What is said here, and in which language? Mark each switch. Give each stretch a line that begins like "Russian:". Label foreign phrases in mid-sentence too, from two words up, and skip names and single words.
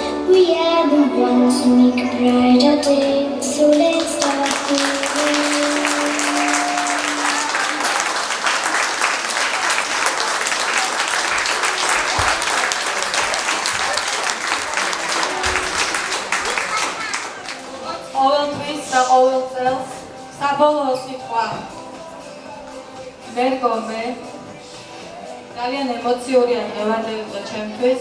English: We are the ones who make a brighter day, so let's start moving.
Georgian: ყოველთვის და ყოველ წელს საბოლოო სიტყვა ვერ გომე ძალიან ემოციურია დღევანდელი დღე ჩემთვის.